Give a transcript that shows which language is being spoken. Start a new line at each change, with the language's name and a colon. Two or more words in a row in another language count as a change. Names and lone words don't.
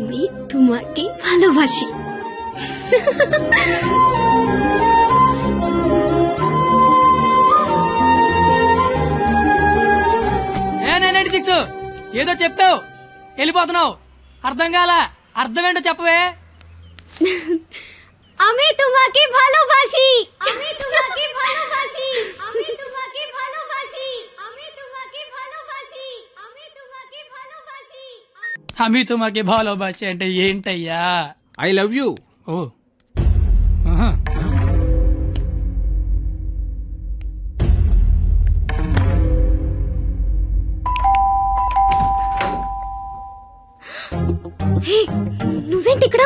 Bangla: তোমাকে ভালোবাসি।
Telugu: ఏదో చెప్పావు వెళ్ళిపోతున్నావు, అర్థం కాల, అర్థం ఏంటో చెప్పవే.
Bangla: আমি তোমাকে ভালোবাসি, আমি তোমাকে ভালোবাসি, আমি তোমাকে ভালোবাসি, আমি তোমাকে ভালোবাসি, আমি তোমাকে ভালোবাসি. আমি তোমাকে ভালোবাসি
Telugu: అంటే ఏంటయ్యా?
English: I love you. ఓ
Telugu: నువ్వేంటి ఇక్కడ?